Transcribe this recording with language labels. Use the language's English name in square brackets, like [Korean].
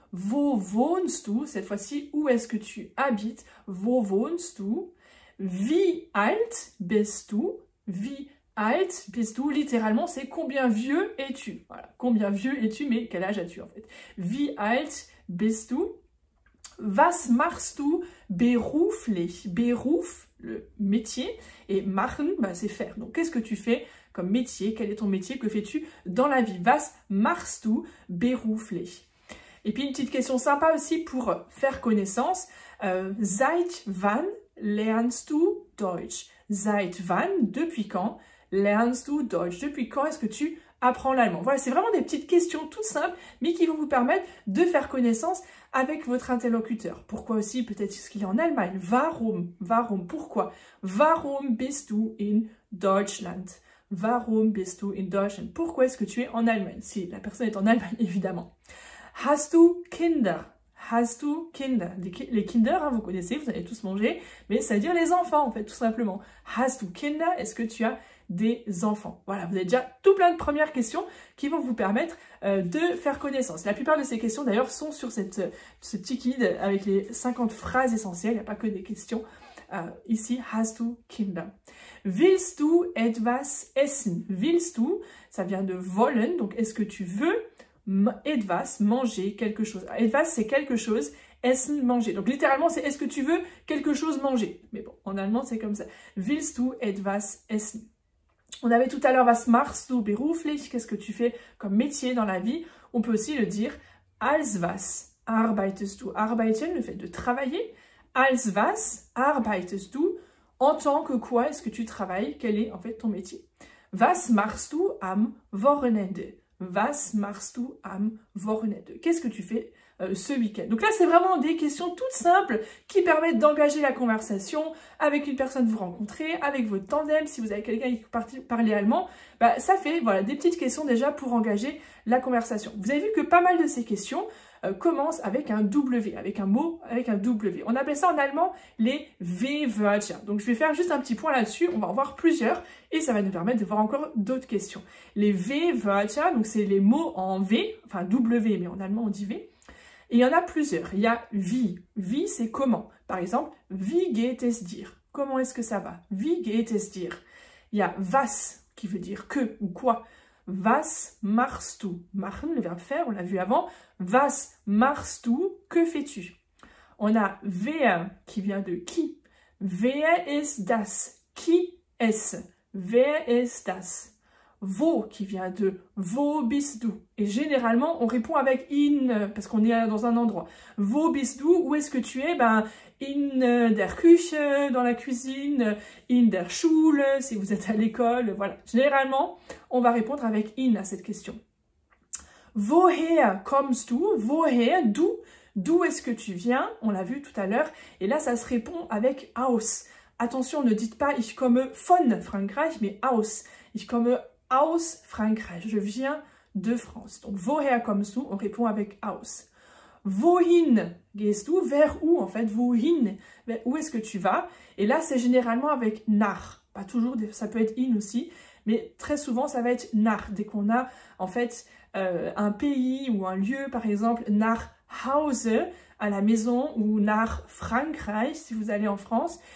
[German] Wo wohnst du? [French] Cette fois-ci, où est-ce que tu habites? [German] Wo wohnst du? Wie alt bist du? Wie alt bist du, [French] littéralement, c'est combien vieux es-tu? Voilà, combien vieux es-tu, mais quel âge as-tu en fait? [German] Wie alt bist du? Was machst du beruflich? [French] Beruf, le métier, et machen, c'est faire. Donc, qu'est-ce que tu fais comme métier? Quel est ton métier? Que fais-tu dans la vie? [German] Was machst du beruflich? [French] Et puis, une petite question sympa aussi pour faire connaissance. [German] Seit wann lernst du Deutsch? Seit wann, [French] depuis quand? [German] Lernst du Deutsch? [French] Depuis quand est-ce que tu apprends l'allemand? Voilà, c'est vraiment des petites questions toutes simples, mais qui vont vous permettre de faire connaissance avec votre interlocuteur. Pourquoi aussi? Peut-être ce qu'il est en Allemagne. [German] Warum? Warum? [French] Pourquoi? [German] Warum bist du in Deutschland? Warum bist du in Deutschland? [French] Pourquoi est-ce que tu es en Allemagne? Si la personne est en Allemagne, évidemment. [German] Hast du Kinder? Hast du Kinder? [French] Les Kinder, vous connaissez, vous allez tous manger, mais ça veut dire les enfants, en fait, tout simplement. Hast du Kinder? Est-ce que tu as des enfants? Voilà, vous avez déjà tout plein de premières questions qui vont vous permettre de faire connaissance. La plupart de ces questions, d'ailleurs, sont sur ce petit guide avec les 50 phrases essentielles. Il n'y a pas que des questions. [German] Ici, hast du Kinder? Willst du etwas essen? [French] Willst du, ça vient de wollen, donc est-ce que tu veux etwas, manger quelque chose? Etwas, c'est quelque chose. Essen, manger. Donc littéralement, c'est est-ce que tu veux quelque chose manger? Mais bon, en allemand, c'est comme ça. [German] Willst du etwas essen? [French] On avait tout à l'heure [German] was machst du beruflich? [French] Qu'est-ce que tu fais comme métier dans la vie? On peut aussi le dire [German] als was arbeitest du? Arbeiten, [French] le fait de travailler. [German] Als was arbeitest du? [French] En tant que quoi est-ce que tu travailles? Quel est en fait ton métier? [German] Was machst du am Wochenende? Was machst du am Wochenende? [French] Qu'est-ce que tu fais ce week-end? Donc là, c'est vraiment des questions toutes simples qui permettent d'engager la conversation avec une personne que vous rencontrez, avec votre tandem, si vous avez quelqu'un qui parle allemand. Ça fait voilà, des petites questions déjà pour engager la conversation. Vous avez vu que pas mal de ces questions commencent avec un W, avec un mot, avec un W. On appelle ça en allemand les W-Wörter. Donc je vais faire juste un petit point là-dessus, on va en voir plusieurs et ça va nous permettre de voir encore d'autres questions. Les W-Wörter, donc c'est les mots en V, enfin W, mais en allemand on dit V. Et il y en a plusieurs. Il y a wie. Wie, c'est comment. Par exemple, [German] wie geht es dir? [French] Comment est-ce que ça va? [German] Wie geht es dir? [French] Il y a was, qui veut dire que ou quoi. [German] Was machst du? [French] Machen, le verbe faire, on l'a vu avant. [German] Was machst du? [French] Que fais-tu? On a wer, qui vient de qui. [German] Wer ist das? [French] Qui est-ce? [German] Wer ist das? [French] wo qui vient de [German] wo bist du. [French] Et généralement, on répond avec in parce qu'on est dans un endroit. [German] Wo bist du, [French] où est-ce que tu es? Ben, [German] in der Küche, [French] dans la cuisine, [German] in der Schule, [French] si vous êtes à l'école, voilà. Généralement, on va répondre avec in à cette question. [German] Woher kommst du? [French] Woher, d'où est-ce que tu viens? On l'a vu tout à l'heure. Et là, ça se répond avec aus. Attention, ne dites pas [German] ich komme von Frankreich, [French] mais aus. [German] Ich komme aus Frankreich. [French] Je viens de France. Donc, [German] woher kommst du? [French] On répond avec aus. [German] Wohin gehst du? [French] Vers où, en fait? Wohin? Où est-ce que tu vas? Et là, c'est généralement avec nach. Pas toujours, ça peut être in aussi. Mais très souvent, ça va être nach. Dès qu'on a, en fait, un pays ou un lieu, par exemple, [German] nach Hause, [French] à la maison, ou [German] nach Frankreich, [French] si vous allez en France.